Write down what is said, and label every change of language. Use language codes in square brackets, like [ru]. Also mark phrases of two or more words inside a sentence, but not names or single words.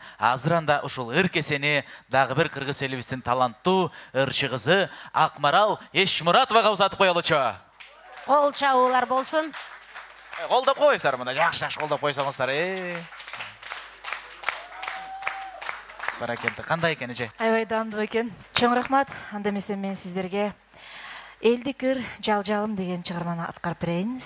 [ky] Азыр анда ушул Ыркесени дагы бир кыргыз элибиздин таланттуу ырчы кызы Акмарал Эшмуратовага узатып коелучу. Кол чабуулар болсун. Колдоп койсуңар мына, жакшы колдоп койсоңуздар. [kk] Баракелді. Қандай екен, эже? [ky] Аябай даамдуу экен. Чоң рахмат. Анда эмесе мен сиздерге Элдик ыр жалжалым деген чыгарманы аткарып берейин.